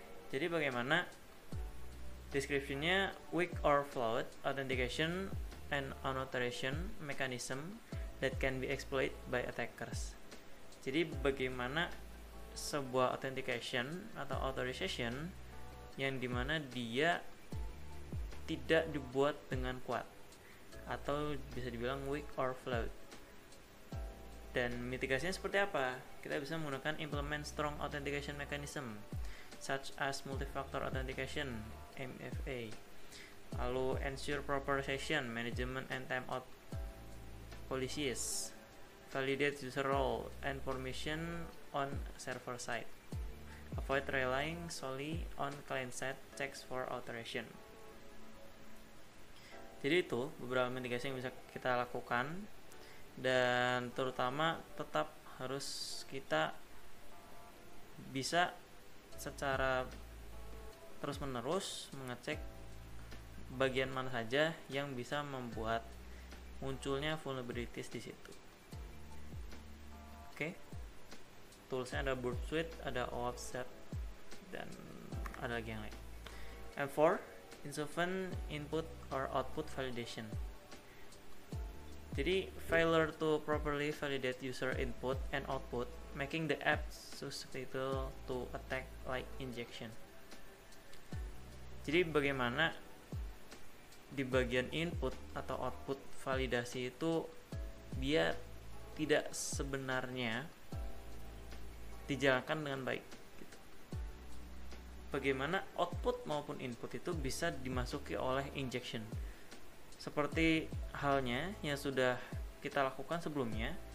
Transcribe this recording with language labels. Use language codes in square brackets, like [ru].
[id] Jadi bagaimana description-nya, [en] weak or flawed authentication and unauthorization mechanism that can be exploited by attackers. [id] Jadi bagaimana sebuah authentication atau authorization yang dimana dia tidak dibuat dengan kuat atau bisa dibilang [en] weak or flawed. [id] Dan mitigasinya seperti apa? Kita bisa menggunakan [en] implement strong authentication mechanism such as multi-factor authentication (MFA). Lalu ensure proper session management and timeout policies. Validate user role and permission on server side. Avoid relying solely on client side checks for authorization. [id] Jadi itu beberapa mitigasi yang bisa kita lakukan, dan terutama tetap harus kita bisa secara terus menerus mengecek bagian mana saja yang bisa membuat munculnya vulnerabilities di situ. Oke. Toolsnya ada Burp Suite, ada OAuth Set, dan ada lagi yang lain. [en] M4, insufficient input or output validation. Jadi failure to properly validate user input and output, making the app susceptible to attack like injection. [id] Jadi bagaimana di bagian input atau output validasi itu dia tidak sebenarnya dijalankan dengan baik gitu. Bagaimana output maupun input itu bisa dimasuki oleh injection, seperti halnya yang sudah kita lakukan sebelumnya.